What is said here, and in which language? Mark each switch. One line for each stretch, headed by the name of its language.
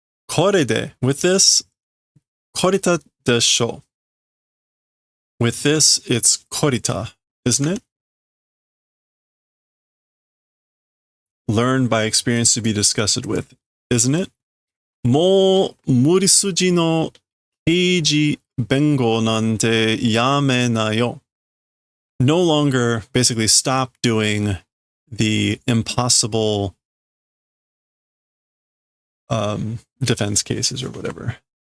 Japanese: Korede,
English: with this,
Japanese: korita desho.
English: With this, it's korita, isn't it? Learn by experience to be disgusted with, isn't it?
Japanese: もう無理筋の刑事弁護なんてやめなよ.
English: No longer, basically stop doing the impossible defense cases or whatever.